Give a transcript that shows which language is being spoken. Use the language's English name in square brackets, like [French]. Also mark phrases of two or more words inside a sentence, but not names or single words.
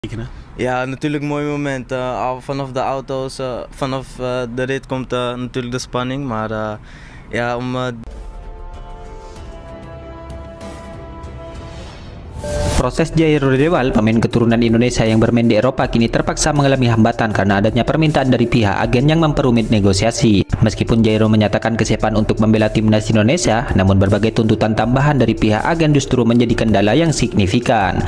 [Dutch] Ja, natuurlijk een mooi moment. Vanaf de auto's, vanaf de rit komt natuurlijk de spanning. Maar ja, [Indonesian] Proses Jairo Dewal, pemain keturunan Indonesia yang bermain di Eropa, kini terpaksa mengalami hambatan karena adanya permintaan dari pihak agen yang memperumit negosiasi. Meskipun Jairo menyatakan kesiapan untuk membela timnas Indonesia, namun berbagai tuntutan tambahan dari pihak agen justru menjadi kendala yang signifikan.